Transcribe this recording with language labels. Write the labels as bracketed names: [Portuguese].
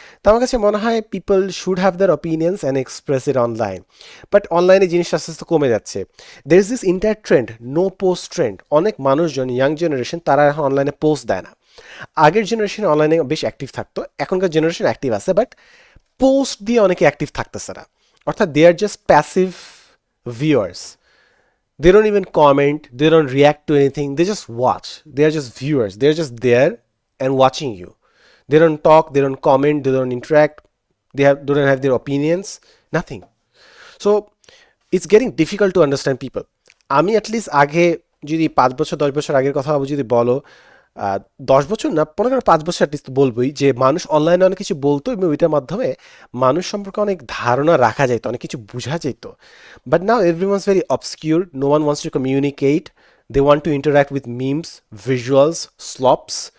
[Bangla] তো আমার কাছে মনে হয় [English] people should have their opinions and express it online, [Bangla] but অনলাইনে জিনিসটা আস্তে আস্তে কমে যাচ্ছে। [English] There is this inter trend, no post trend. [Bangla] অনেক মানুষজন, ইয়াং জেনারেশন, তারা এখন অনলাইনে পোস্ট দেয় না। আগের জেনারেশন অনলাইনে বেশ অ্যাক্টিভ থাকতো, এখনকার জেনারেশন অ্যাক্টিভ আছে, বাট পোস্ট দিয়ে অনেকে অ্যাক্টিভ থাকতেছে না। [English] অর্থাৎ they are just passive viewers, they don't even comment, they don't react to anything, they just watch. They are just viewers, they're just there and watching you. They don't talk, they don't comment, they don't interact, they don't have their opinions, nothing. So it's getting difficult to understand people. [Bangla] আমি at least আগে, যদি 5 বছর 10 বছর আগের কথা যদি বলো, 10 বছর না, মনে করো 5 বছর অ্যাটলিস্ট বলবোই, যে মানুষ অনলাইনে অনেক কিছু বলতো এবং ওইটার মাধ্যমে মানুষ সম্পর্কে অনেক ধারণা রাখা যেত, অনেক কিছু বোঝা যেত। [English] But now everyone's very obscure, no one wants to communicate, they want to interact with memes, visuals, slops.